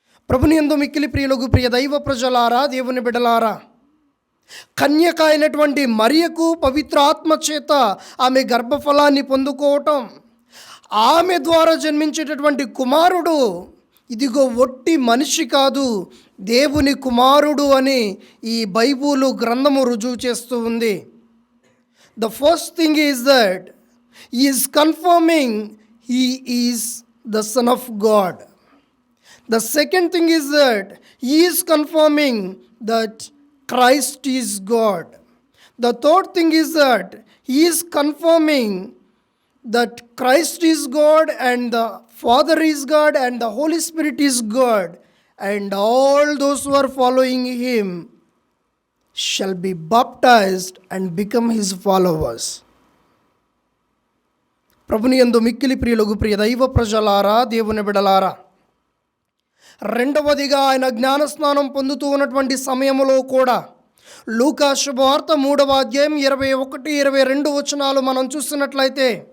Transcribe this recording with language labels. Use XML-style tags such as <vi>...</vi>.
<te>ప్రభునియందు మిక్కిలి ప్రియులకు ప్రియ దైవ ప్రజలారా, దేవుని బిడ్డలారా, కన్యక అయినటువంటి మరియకు పవిత్రాత్మ చేత ఆమె గర్భఫలాన్ని పొందుకోవటం, ఆమె ద్వారా జన్మించేటటువంటి కుమారుడు ఇదిగో ఒట్టి మనిషి కాదు, దేవుని కుమారుడు అని ఈ బైబిలు గ్రంథము రుజువు చేస్తూ ఉంది.</te> <en>The first thing is that he is confirming he is the Son of God. The second thing is that he is confirming that Christ is God. The third thing is that he is confirming that Christ is God and the Father is God and the Holy Spirit is God, and all those who are following him shall be baptized and become his followers.</en> <te>ప్రభుని యందు మిక్కిలి ప్రియులకు ప్రియ దైవ ప్రజలారా, దేవుని బిడలారా, రెండవదిగా ఆయన జ్ఞానస్నానం పొందుతూ ఉన్నటువంటి సమయంలో కూడా లూకా శుభవార్త 3వ అధ్యాయం 21, 22 వచనాలు మనం చూస్తున్నట్లయితే</te>